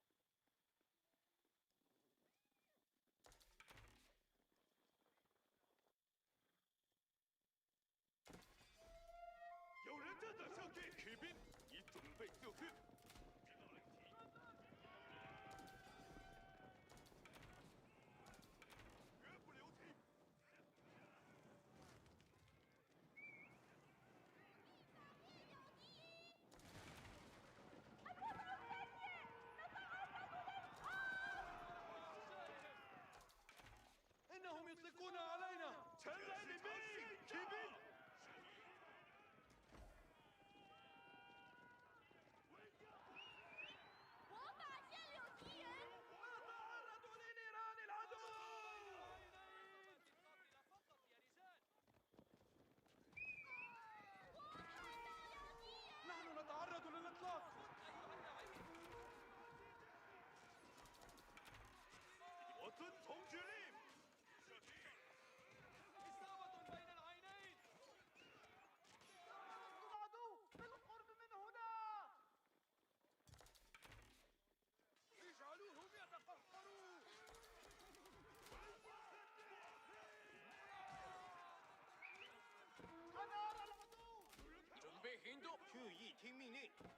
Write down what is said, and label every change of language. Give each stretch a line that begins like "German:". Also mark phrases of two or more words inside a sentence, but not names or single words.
Chinese: 有人正在上阵，骑兵已准备就绪。绝不留情。
Arabic: إنهم يطلقون علينا.
Chinese: 前来领兵，骑兵。我发现了敌人。
Arabic: تعرضوا لنيران العدو. نحن نتعرض للإطلاق.
Chinese: 我遵从指令。
Arabic: إصابة بين العينين. العدو بالقرب من هنا. اجعلوهم يتقهقروا.
Chinese: 准备行动，注意听命令。